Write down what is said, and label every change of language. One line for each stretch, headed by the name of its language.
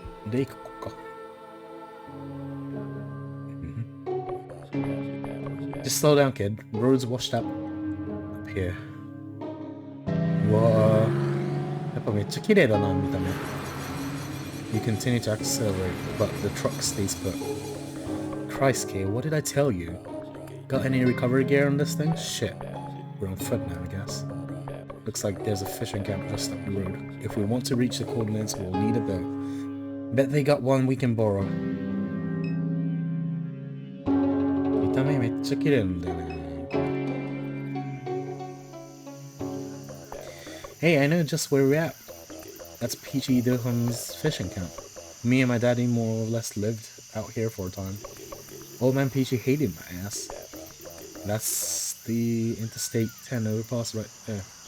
Japanese: で、行こうか。
English: Just slow down, kid. Roads washed up here. うわぁ。
Japanese: やっぱめっちゃ綺麗だな、見た目。
English: You continue to accelerate, but the truck stays put. Christ, Kay, what did I tell you? Got any recovery gear on this thing? Shit. We're on foot now, I guess. Looks like there's a fishing camp just up the road. If we want to reach the coordinates, we'll need a boat. Bet they got one we can borrow.
Japanese: 見た目めっちゃ綺麗なんだよね。
English: Hey, I know just where we're at. That's Peachy Dilham's fishing camp. Me and my daddy more or less lived out here for a time. Old man Peachy hated my ass. That's the Interstate 10 overpass right there.